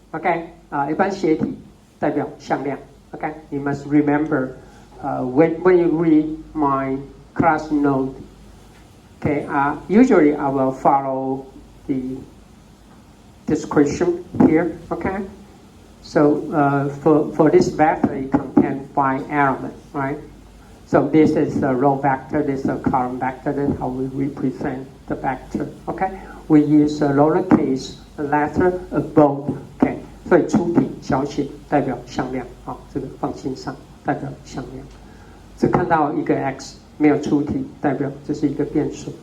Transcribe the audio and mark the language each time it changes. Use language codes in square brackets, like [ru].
[zh] OK， 一般斜体代表向量。 [en] Okay, you must remember when you read my class note. Okay, usually I will follow the description here. Okay, so for this vector, it contains 5 elements, right? So this is a row vector, this is a column vector. That's how we represent the vector. Okay, we use a lowercase letter above. Okay. [zh] 所以出体小写代表向量，这个放心上，代表向量。只看到一个 x 没有出体，代表这是一个变数。